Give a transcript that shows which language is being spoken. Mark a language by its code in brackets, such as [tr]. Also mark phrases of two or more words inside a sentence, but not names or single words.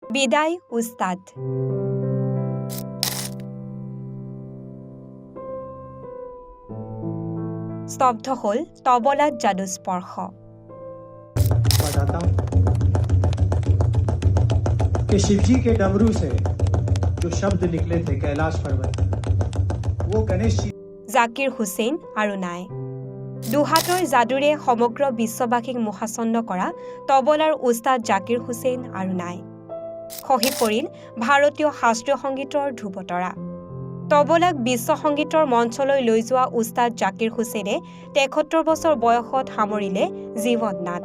[as] বিদায় উস্তাদ। স্তব্ধ হল তবলাত যাদুস্পর্শ। [hi] बताता हूं कि शिवजी के डमरू से जो शब्द निकले थे कैलाश पर्वत वो गणेश जी। [as] জাকিৰ হুছেইন আৰু নাই। দুহাতৰ যাদুৰে সমগ্ৰ বিশ্ববাসীক মোহাচন্ন কৰা তবলাৰ উস্তাদ জাকিৰ হুছেইন আৰু নাই। খহি পৰিল ভাৰতীয় শাস্ত্ৰীয় সংগীতৰ ধ্ৰুৱতৰা। তবলাক বিশ্ব সংগীতৰ মঞ্চলৈ লৈ যোৱা উস্তাদ জাকিৰ হুছেইনে ৭৩ বছৰ বয়সত সামৰিলে জীৱন নাট।